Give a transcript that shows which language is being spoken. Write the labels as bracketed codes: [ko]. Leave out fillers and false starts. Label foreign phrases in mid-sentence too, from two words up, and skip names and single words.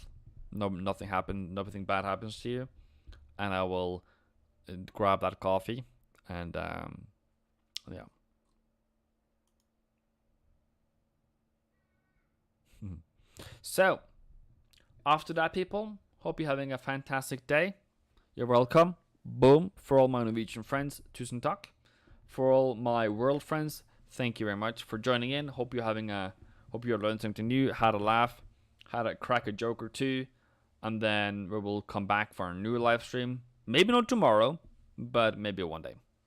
[en] Nothing bad happens to you, and I will grab that coffee and yeah. So, after that, people, hope you're having a fantastic day. You're welcome. Boom. For all my Norwegian friends, [no] tusen takk. [en] For all my world friends, thank you very much for joining in. Hope you learned something new, had a laugh, had a crack a joke or two, and then we will come back for a new live stream. Maybe not tomorrow, but maybe one day.